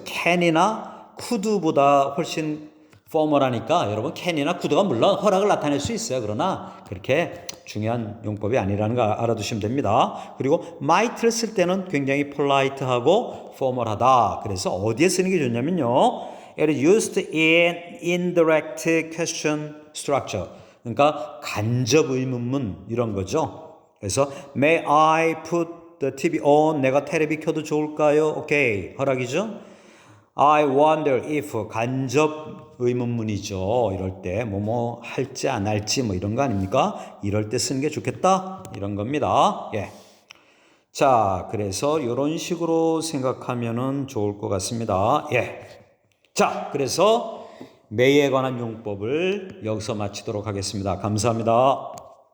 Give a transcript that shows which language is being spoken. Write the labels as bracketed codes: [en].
[ko] can이나 could보다 훨씬 formal하니까 여러분 can이나 could가 물론 허락을 나타낼 수 있어요. 그러나 그렇게 중요한 용법이 아니라는 거 알아두시면 됩니다. 그리고 might를 쓸 때는 굉장히 polite하고 formal하다. 그래서 어디에 쓰는 게 좋냐면요. [en] It is used in indirect question structure. [ko] 그러니까 간접 의문문 이런 거죠. 그래서 [en] may I put the TV on? [ko] 내가 테레비 켜도 좋을까요? 오케이. 허락이죠? [en] I wonder if [ko] 간접 의문문이죠. 이럴 때 뭐뭐 할지 안 할지 뭐 이런 거 아닙니까? 이럴 때 쓰는 게 좋겠다. 이런 겁니다. 예. 자, 그래서 이런 식으로 생각하면은 좋을 것 같습니다. 예. 자, 그래서 may에 관한 용법을 여기서 마치도록 하겠습니다. 감사합니다.